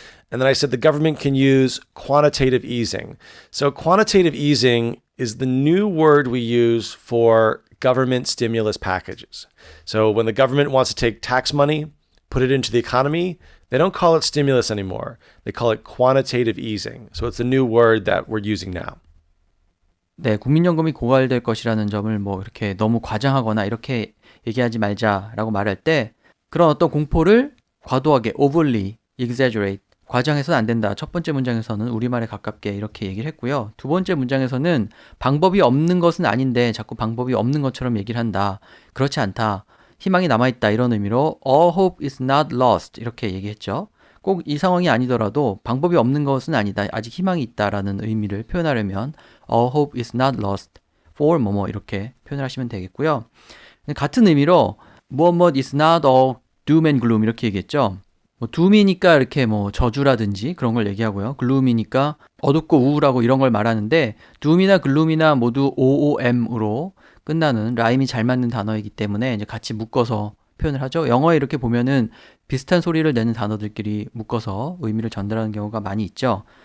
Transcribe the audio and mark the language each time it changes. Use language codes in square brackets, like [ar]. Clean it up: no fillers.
[en] And then I said the government can use quantitative easing. So quantitative easing is the new word we use for government stimulus packages. So when the government wants to take tax money, put it into the economy, they don't call it stimulus anymore. They call it quantitative easing. So it's a new word that we're using now. [ko] 네, 국민연금이 고갈될 것이라는 점을 뭐 이렇게 너무 과장하거나 이렇게 얘기하지 말자라고 말할 때 그런 어떤 공포를 과도하게 [en] overly exaggerate [ko] 과장해서는 안 된다. 첫 번째 문장에서는 우리말에 가깝게 이렇게 얘기를 했고요. 두 번째 문장에서는 방법이 없는 것은 아닌데 자꾸 방법이 없는 것처럼 얘기를 한다. 그렇지 않다. 희망이 남아있다. 이런 의미로 [en] all hope is not lost [ko] 이렇게 얘기했죠. 꼭 이 상황이 아니더라도 방법이 없는 것은 아니다. 아직 희망이 있다라는 의미를 표현하려면 [en] all hope is not lost for [ko] 뭐뭐 이렇게 표현을 하시면 되겠고요. 같은 의미로 무엇 [en] is not all doom and gloom [ko] 이렇게 얘기했죠. 뭐 doom이니까 이렇게 뭐 저주라든지 그런 걸 얘기하고요. gloom이니까 어둡고 우울하고 이런 걸 말하는데 doom이나 gloom이나 모두 OOM으로 끝나는 라임이 잘 맞는 단어이기 때문에 이제 같이 묶어서 표현을 하죠. 영어에 이렇게 보면은 비슷한 소리를 내는 단어들끼리 묶어서 의미를 전달하는 경우가 많이 있죠.